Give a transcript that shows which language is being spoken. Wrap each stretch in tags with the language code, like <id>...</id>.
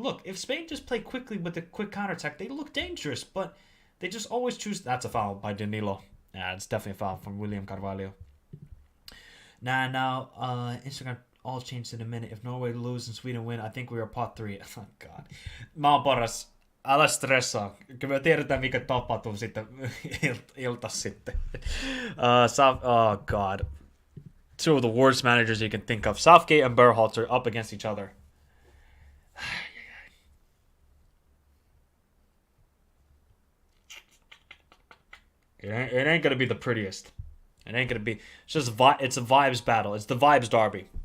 <en>Look, if Spain just play quickly with a quick counterattack, they look dangerous, but they just always choose... That's a foul by Danilo. Yeah, it's definitely a foul from William Carvalho. Now, Instagram all changed in a minute. If Norway lose and Sweden win, I think we are pot 3. Oh, God.</en> <fi>Mä oon paras. Älä stressaa. Kyllä me tiedetään, mikä tapahtuu sitten iltas sitten.</fi> <en>Oh, God. Two of the worst managers you can think of. Southgate and Berhalter up against each other. It ain't going to be the prettiest. It ain't going to be... It's just it's a vibes battle. It's the vibes derby.</en>